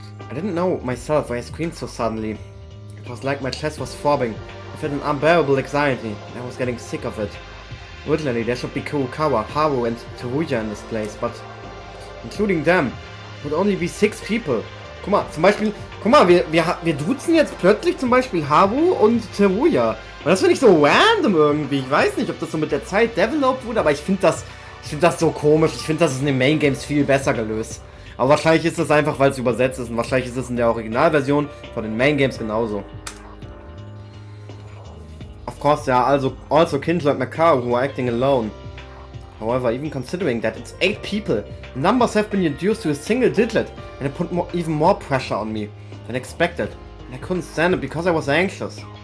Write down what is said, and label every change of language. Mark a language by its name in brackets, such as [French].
[English] I didn't know myself why I screamed so suddenly. It was like my chest was throbbing. I felt an unbearable anxiety, and I was getting sick of it. Originally, there should be Kurokawa, Haru, and Tsuruya in this place, but including them, it would only be 6 people. [German] Guck mal, zum Beispiel, wir duzen jetzt plötzlich zum Beispiel Haru und Tsuruya. Und das finde ich so random irgendwie. Ich weiß nicht, ob das so mit der Zeit developed wurde, aber ich finde das so komisch. Ich finde, das ist in den Main Games viel besser gelöst. Aber wahrscheinlich ist das einfach, weil es übersetzt ist und wahrscheinlich ist es in der Originalversion von den Main Games genauso. [English] Of course, there are also Kindle and Makaru who are acting alone. However, even considering that it's 8 people, the numbers have been reduced to a single digit, and it put even more pressure on me than expected, and I couldn't stand it because I was anxious.